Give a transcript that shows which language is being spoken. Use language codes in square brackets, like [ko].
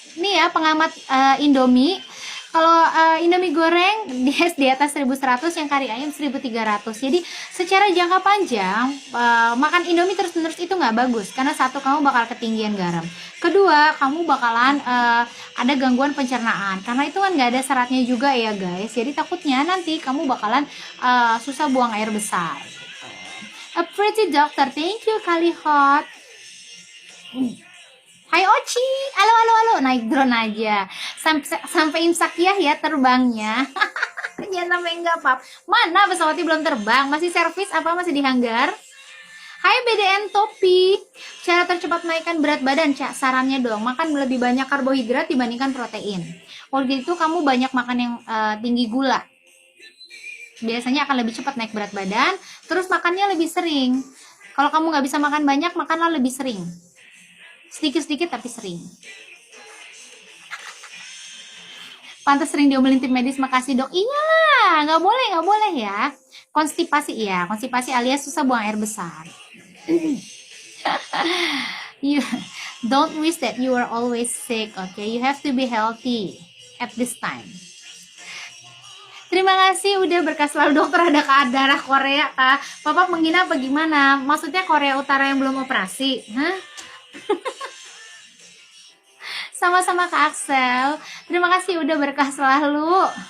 [id] Nih ya pengamat Indomie. Kalau Indomie goreng di atas 1100, yang kari ayam 1300. Jadi secara jangka panjang makan Indomie terus-menerus itu nggak bagus, karena satu, kamu bakal ketinggian garam. Kedua, kamu bakalan ada gangguan pencernaan, karena itu kan nggak ada seratnya juga ya guys. Jadi takutnya nanti kamu bakalan susah buang air besar. [en] A pretty doctor, thank you Kali Hot. [id] Hai Oci, halo halo halo, naik drone aja sampai imsakiah ya terbangnya. Jangan sampai enggak pap. Mana pesawatnya belum terbang, masih servis apa masih di hanggar? Hai BDN Topi, cara tercepat menaikkan berat badan, Cak, sarannya dong, makan lebih banyak karbohidrat dibandingkan protein. Kalau gitu kamu banyak makan yang tinggi gula, biasanya akan lebih cepat naik berat badan. Terus makannya lebih sering. Kalau kamu nggak bisa makan banyak, makanlah lebih sering. Sedikit-sedikit tapi sering. Pantas sering diomelin tim medis, makasih dok. Iya, nggak boleh ya. Konstipasi ya, konstipasi alias susah buang air besar. [en] You don't wish that you are always sick, okay? You have to be healthy at this time. [id] Terima kasih udah berkas selalu dokter. Ada darah Korea kak. Papa menghina apa gimana? Maksudnya Korea Utara yang belum operasi? Hah? Sama-sama Kak Axel. Terima kasih udah berkah selalu.